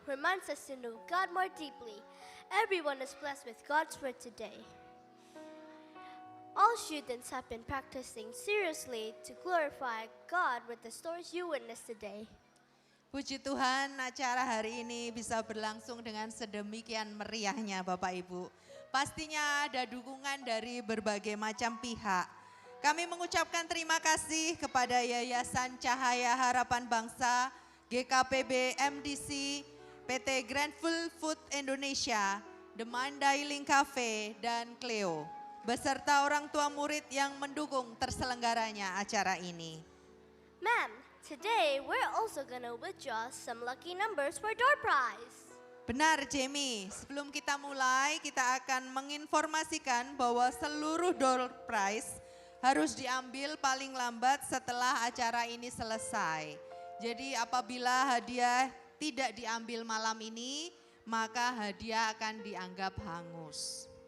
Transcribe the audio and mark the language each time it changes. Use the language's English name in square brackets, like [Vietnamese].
[English] Reminds us to know God more deeply. Everyone is blessed with God's word today. All students have been practicing seriously to glorify God with the stories you witnessed today. [Indonesian] Puji Tuhan, acara hari ini bisa berlangsung dengan sedemikian meriahnya Bapak Ibu. Pastinya ada dukungan dari berbagai macam pihak. Kami mengucapkan terima kasih kepada Yayasan Cahaya Harapan Bangsa, GKPB MDC, PT Grandful Food Indonesia, The Mandailing Cafe, dan Cleo, beserta orang tua murid yang mendukung terselenggaranya acara ini. [English] Ma'am, today we're also gonna withdraw some lucky numbers for door prize. [Indonesian] Benar Jamie, sebelum kita mulai kita akan menginformasikan bahwa seluruh door prize harus diambil paling lambat setelah acara ini selesai. Jadi apabila hadiah tidak diambil malam ini, maka hadiah akan dianggap hangus.